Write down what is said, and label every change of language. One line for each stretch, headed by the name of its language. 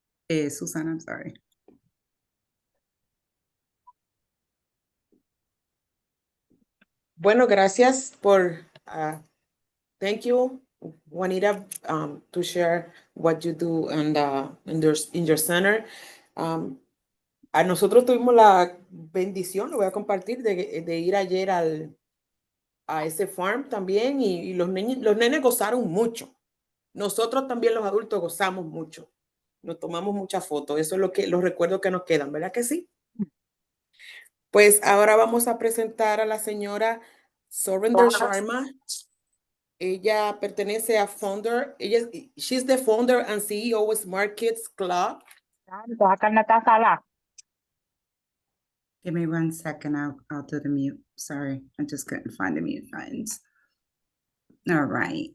English: Susan, I'm sorry.
Spanish: Bueno, gracias por,
English: thank you, Juanita, to share what you do and in your center.
Spanish: A nosotros tuvimos la bendición, lo voy a compartir, de ir ayer a ese farm también y los nenes gozaron mucho. Nosotros también los adultos gozamos mucho. Nos tomamos muchas fotos. Eso es los recuerdos que nos quedan, ¿verdad que sí? Pues ahora vamos a presentar a la señora Surinder Sharma. Ella pertenece a
English: she's the founder and CEO of Smart Kids Club. Give me 1 second. I'll do the mute. Sorry, I just couldn't find the mute buttons. All right.